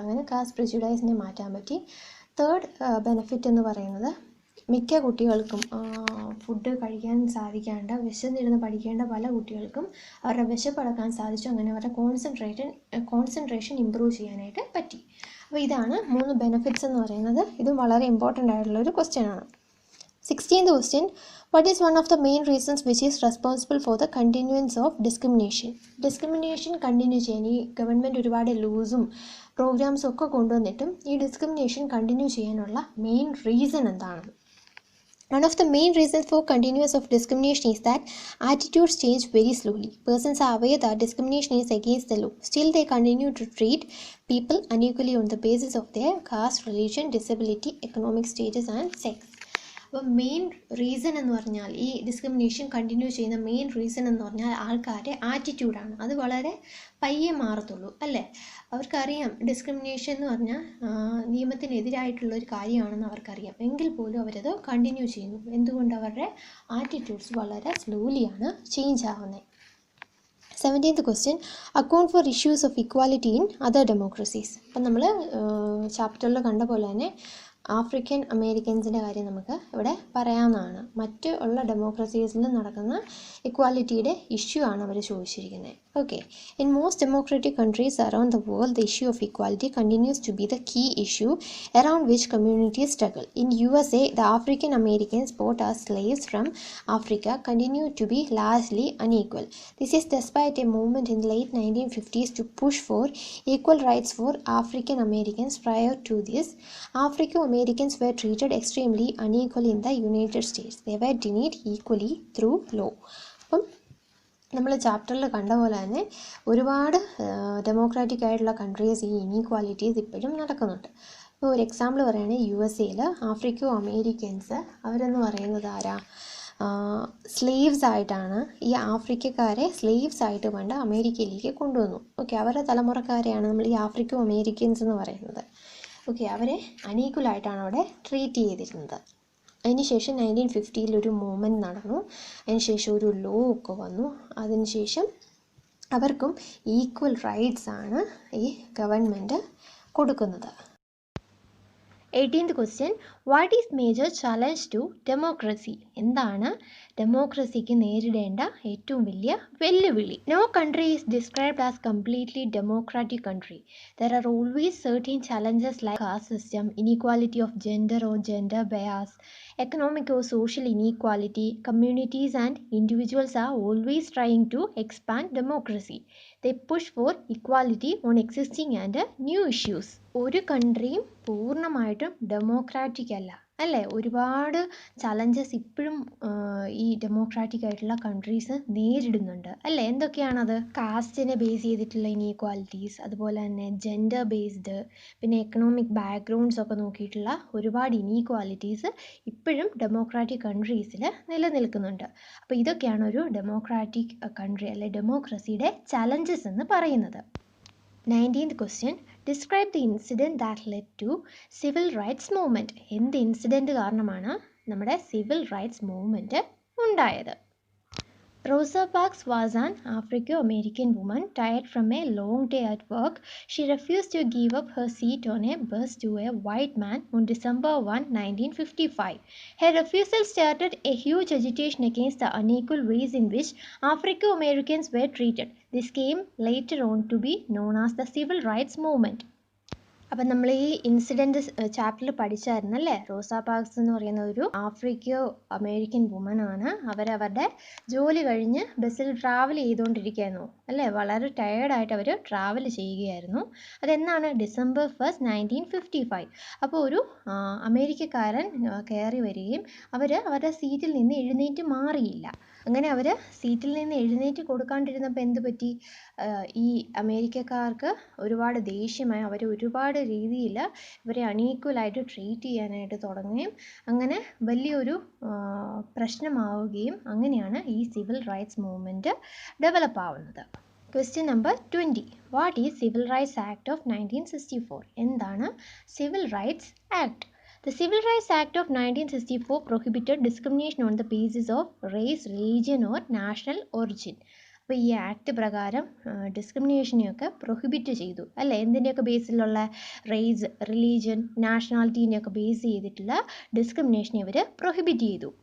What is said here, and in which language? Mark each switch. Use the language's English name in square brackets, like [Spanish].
[Malayalam] അങ്ങനെ കാസ്റ്റ് പ്രിജുഡൈസിനെ മാറ്റാൻ പറ്റി. തേർഡ് ബെനിഫിറ്റ് എന്ന് പറയുന്നത് മിക്ക കുട്ടികൾക്കും ഫുഡ് കഴിക്കാൻ സാധിക്കാണ്ട് വിശന്നിരുന്ന് പഠിക്കേണ്ട പല കുട്ടികൾക്കും അവരുടെ വിശപ്പടക്കാൻ സാധിച്ചു. അങ്ങനെ അവരുടെ കോൺസെൻട്രേഷൻ ഇമ്പ്രൂവ് ചെയ്യാനായിട്ട് പറ്റി. അപ്പോൾ ഇതാണ് 3 ബെനിഫിറ്റ്സ് എന്ന് പറയുന്നത്. ഇതും വളരെ ഇമ്പോർട്ടൻ്റ് ആയിട്ടുള്ളൊരു ക്വസ്റ്റ്യൻ ആണ്. [English] 16th question, what is one of the main reasons which is responsible for the continuance of discrimination? [Malayalam] Discrimination continue ചെയ്യാൻ ഈ ഗവൺമെൻറ് ഒരുപാട് ലൂസും പ്രോഗ്രാംസും ഒക്കെ കൊണ്ടുവന്നിട്ടും ഈ ഡിസ്ക്രിമിനേഷൻ കണ്ടിന്യൂ ചെയ്യാനുള്ള മെയിൻ റീസൺ എന്താണ്? [English] One of the main reasons for continuance of discrimination is that attitudes change very slowly. Persons are aware that discrimination is against the law. Still, they continue to treat people unequally on the basis of their caste, religion, disability, economic status and sex. [Malayalam] അപ്പോൾ main reason എന്ന് പറഞ്ഞാൽ ഈ discrimination continue ചെയ്യുന്ന main reason എന്ന് പറഞ്ഞാൽ ആൾക്കാരുടെ ആറ്റിറ്റ്യൂഡാണ്. അത് വളരെ പയ്യെ മാറത്തുള്ളൂ അല്ലേ? അവർക്കറിയാം ഡിസ്ക്രിമിനേഷൻ എന്ന് പറഞ്ഞാൽ നിയമത്തിനെതിരായിട്ടുള്ളൊരു കാര്യമാണെന്ന് അവർക്കറിയാം. എങ്കിൽ പോലും അവരത് കണ്ടിന്യൂ ചെയ്യുന്നു. എന്തുകൊണ്ട്? അവരുടെ ആറ്റിറ്റ്യൂഡ്സ് വളരെ സ്ലോലിയാണ് ചേഞ്ച് ആവുന്നത്. [English] 17th question, account for issues of equality in other democracies. [Malayalam] അപ്പം നമ്മൾ ചാപ്റ്ററിൽ കണ്ട പോലെ തന്നെ ആഫ്രിക്കൻ അമേരിക്കൻസിൻ്റെ കാര്യം നമുക്ക് ഇവിടെ പറയാവുന്നതാണ്. മറ്റ് ഉള്ള ഡെമോക്രസീസിൽ നടക്കുന്ന ഇക്വാലിറ്റിയുടെ ഇഷ്യൂ ആണ് അവർ ചോദിച്ചിരിക്കുന്നത്. [English] Okay, in most democratic countries around the world the issue of equality continues to be the key issue around which communities struggle. In USA, the African Americans bought as slaves from Africa continue to be largely unequal. This is despite a movement in the late 1950s to push for equal rights for African Americans. Prior to this, Africo-Americans were treated extremely unequally in the United States. They were denied equally through law. [Malayalam] അപ്പം നമ്മൾ ചാപ്റ്ററിൽ കണ്ട പോലെ തന്നെ ഒരുപാട് democratic ആയിട്ടുള്ള countries ഈ inequalities ഇപ്പോഴും നടക്കുന്നുണ്ട്. ഇപ്പോൾ ഒരു എക്സാമ്പിൾ പറയുകയാണെങ്കിൽ USA ആഫ്രിക്കോ അമേരിക്കൻസ് അവരെന്ന് പറയുന്നത് ആരാ? സ്ലേവ്സ് ആയിട്ടാണ് ഈ ആഫ്രിക്കക്കാരെ സ്ലേവ്സ് ആയിട്ട് പണ്ട് അമേരിക്കയിലേക്ക് കൊണ്ടുവന്നു. ഓക്കെ, അവരുടെ തലമുറക്കാരെയാണ് നമ്മൾ ഈ ആഫ്രിക്കോ അമേരിക്കൻസ് എന്ന് പറയുന്നത്. ഓക്കെ, അവരെ അണീക്വലായിട്ടാണ് അവിടെ ട്രീറ്റ് ചെയ്തിരുന്നത്. അതിനുശേഷം 1950 ഒരു മൂവ്മെൻറ്റ് നടന്നു. അതിനുശേഷം ഒരു ലോ ഒക്കെ വന്നു. അതിനുശേഷം അവർക്കും ഈക്വൽ റൈറ്റ്സ് ആണ് ഈ ഗവൺമെൻറ് കൊടുക്കുന്നത്. [English] 18th question, what is major challenge to democracy? [Malayalam] എന്താണ് ഡെമോക്രസിക്ക് നേരിടേണ്ട ഏറ്റവും വലിയ വെല്ലുവിളി? [English] No country is described as completely democratic country. There are always certain challenges like caste system, inequality of gender or gender bias, economic or social inequality. Communities and individuals are always trying to expand democracy. They push for equality on existing and new issues. [Malayalam] ഒരു കൺട്രിയും പൂർണ്ണമായിട്ടും democratic അല്ലേ? ഒരുപാട് challenges ഇപ്പോഴും ഈ democratic ആയിട്ടുള്ള countries നേരിടുന്നുണ്ട് അല്ലേ? എന്തൊക്കെയാണത്? കാസ്റ്റിനെ base ചെയ്തിട്ടുള്ള ഇനീക്വാലിറ്റീസ്, അതുപോലെ തന്നെ ജെൻഡർ ബേസ്ഡ്, പിന്നെ എക്കണോമിക് ബാക്ക്ഗ്രൗണ്ട്സ് ഒക്കെ നോക്കിയിട്ടുള്ള ഒരുപാട് ഇനീക്വാലിറ്റീസ് ഇപ്പോഴും ഡെമോക്രാറ്റിക് കൺട്രീസിൽ നിലനിൽക്കുന്നുണ്ട്. അപ്പോൾ ഇതൊക്കെയാണ് ഒരു ഡെമോക്രാറ്റിക് കൺട്രി അല്ലെ ഡെമോക്രസിയുടെ ചലഞ്ചസ് എന്ന് പറയുന്നത്. [English] 19th question, describe the incident that led to civil rights movement. [Malayalam] എന്ത് ഇൻസിഡൻറ്റ് കാരണമാണ് നമ്മുടെ സിവിൽ റൈറ്റ്സ് മൂവ്മെൻറ്റ് ഉണ്ടായത്? [English] Rosa Parks was an Africo-American woman tired from a long day at work. She refused to give up her seat on a bus to a white man on December 1, 1955. Her refusal started a huge agitation against the unequal ways in which Africo-Americans were treated. This came later on to be known as the Civil Rights Movement. [Malayalam] അപ്പം നമ്മൾ ഈ incident ചാപ്റ്ററിൽ പഠിച്ചായിരുന്നല്ലേ, റോസാ parks എന്ന് പറയുന്ന ഒരു ആഫ്രിക്കോ American വുമനാണ്. അവരവരുടെ ജോലി കഴിഞ്ഞ് ബസ്സിൽ ട്രാവൽ ചെയ്തുകൊണ്ടിരിക്കുകയായിരുന്നു അല്ലേ, വളരെ ടയേർഡായിട്ട് അവർ ട്രാവൽ ചെയ്യുകയായിരുന്നു. അതെന്നാണ് December 1st, 1955. അപ്പോൾ ഒരു അമേരിക്കക്കാരൻ കയറി വരികയും അവരുടെ സീറ്റിൽ നിന്ന് എഴുന്നേറ്റ് മാറിയില്ല. അങ്ങനെ അവർ സീറ്റിൽ നിന്ന് എഴുന്നേറ്റ് കൊടുക്കാണ്ടിരുന്നപ്പോൾ എന്ത് പറ്റി, ഈ അമേരിക്കക്കാർക്ക് ഒരുപാട് ദേഷ്യമായി. അവർ ഒരുപാട് രീതിയിൽ ഇവരെ അൺഈക്വലായിട്ട് ട്രീറ്റ് ചെയ്യാനായിട്ട് തുടങ്ങുകയും അങ്ങനെ വലിയൊരു പ്രശ്നമാവുകയും അങ്ങനെയാണ് ഈ സിവിൽ റൈറ്റ്സ് മൂവ്മെൻറ്റ് ഡെവലപ്പ് ആവുന്നത്. [English] Question number 20. What is civil rights act of 1964? [Malayalam] എന്താണ് civil rights act? [English] The Civil Rights Act of 1964 prohibited discrimination on the basis of race, religion or national origin. [Malayalam] അപ്പോൾ ഈ act പ്രകാരം ഡിസ്ക്രിമിനേഷനെയൊക്കെ prohibit ചെയ്തു അല്ലേ, എന്തിൻ്റെയൊക്കെ ബേസിലുള്ള, raise, religion, നാഷണാലിറ്റീനെയൊക്കെ base ചെയ്തിട്ടുള്ള ഡിസ്ക്രിമിനേഷനെ ഇവർ prohibit ചെയ്തു.